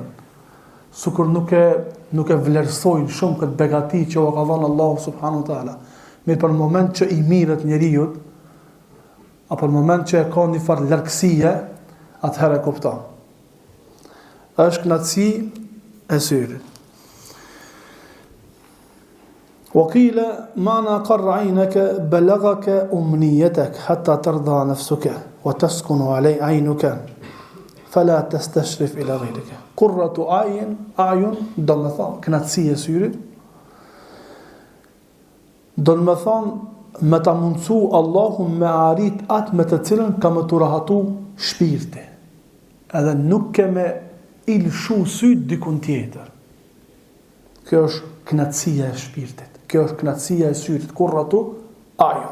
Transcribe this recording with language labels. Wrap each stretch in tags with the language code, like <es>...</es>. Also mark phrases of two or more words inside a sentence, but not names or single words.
<sq>Sikur nuk e vlerësojnë shumë këtë begati që u ka dhënë Allahu</sq> <ar>سبحانه وتعالى.</ar> <sq>Mirë, për moment që i mirët njeriu, apo në moment që e ka një farë largësie, atëherë e kupton. Është kënaqësi e syrit.</sq> <ar>وقيل معنى قر عينك بلغك أمنيتك حتى ترضى نفسك وتسكن علي عينك فلا تستشرف إلى غيرك. قرة أعين</ar> <sq>do të thonë kënaqësia e syrit, do të thonë me ta mundsu Allahu me arrit atë me të cilën ka më të rahatu shpirti, edhe nuk ke me ilshu syt dikun tjetër. Kjo është kënaqësia e shpirtit, kjo është kënaqësia e syrit,</sq> <ar>قرة أعين.</ar>